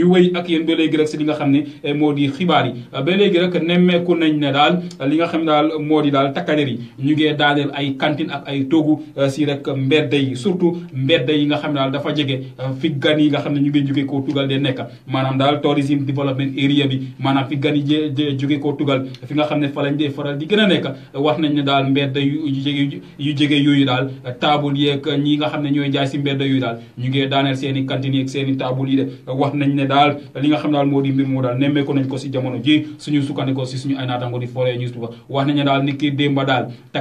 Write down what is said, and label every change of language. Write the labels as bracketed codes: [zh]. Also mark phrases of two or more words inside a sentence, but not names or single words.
[wo] wéy ak yéen ba léegi rek si li nga xam ne moo di xibaar yi ba léegi rek nemmeeku nañ ne daal li nga xam ne daal moo di daal takkader yi ñu ngee daaneel ay cantine ak ay toogu si rek mbedd yi surtout mbedd yi nga xam ne daal dafa jege fi gan yi nga xam ne ñu ngi jóge koo tugal de nekk maanaam daal [en] tourism development area [wo] bi maanaam fi gan yi jóge koo tugal fi nga xam ne fa lañ dee faral di gën a nekk wax nañ ne daal mbedd yu jege yooyu daal taabul yeeg ñi nga xam ne ñooy jaay si mbedd yooyu daal ñu ngi daaneel seen i cantine yeeg seen i taabul yi de wax nañ ne daal li nga xam daal moo di mbir moo daal nemmeeku nañ ko si jamono ji suñu sukkandikoo si suñu ay naataango di Foroyaa newspaper wax nañ ne daal ni ki démba daal takkader